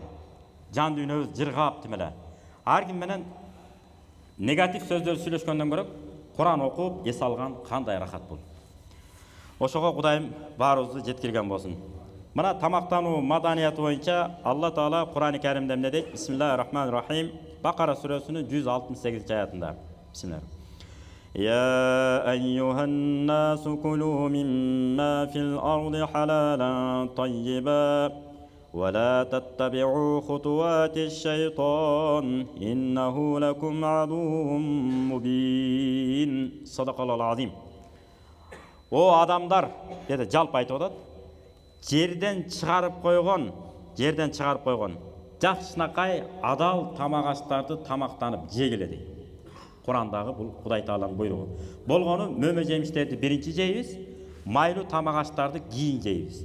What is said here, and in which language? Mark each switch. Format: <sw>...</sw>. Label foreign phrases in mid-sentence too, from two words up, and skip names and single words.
<ky>Жан дүйнөбүз жыргап тим эле. Ар ким менен негатив сөздөр сүйлөшкөндөн көрө Куран окуп эс алган кандай рахат бул. Ошого Кудайым баарыбызды жеткирген болсун. Мына тамактануу маданияты боюнча Алла Таала Куран-ы Каримде эмне дейт?</ky> <ar>بسم الله الرحمن الرحيم. Бакара сүрөсүнүн 168 аятында. بسم الله. يا أيها الناس كلوا مما في الأرض حلالا طيبا ولا تتبعوا خطوات الشيطان إنه لكم عدو مبين صدق الله العظيم.</ar> <ky>О адамлар деди жалпы айтып атат. Жерден чыгарып койгон жакшынакай адал тамак аштарды тамактанып жегиле дейт. Курандагы бул Кудай Тааланын буйругу. Болгону мөмө жемиштерди биринчи жейбиз, майлуу тамак аштарды кийин жейбиз.</ky>